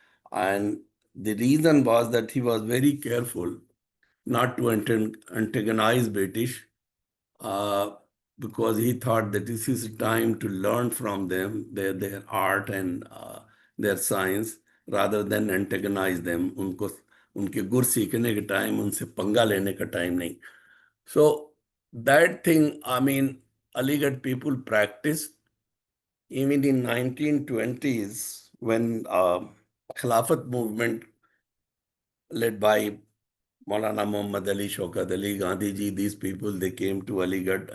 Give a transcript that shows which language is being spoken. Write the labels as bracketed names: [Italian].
[English] And the reason was that he was very careful not to antagonize British, uh, because he thought that this is a time to learn from them, their art and their science, rather than antagonize them. [Hindi] उनके गुर सीखने के time, उनसे पंगा लेने का time नहीं. [English] So that thing, I mean, Aligarh people practiced even in 1920s when Khilafat movement led by Maulana Muhammad Ali, Shaukat Ali, Gandhi ji, these people, they came to Aligarh.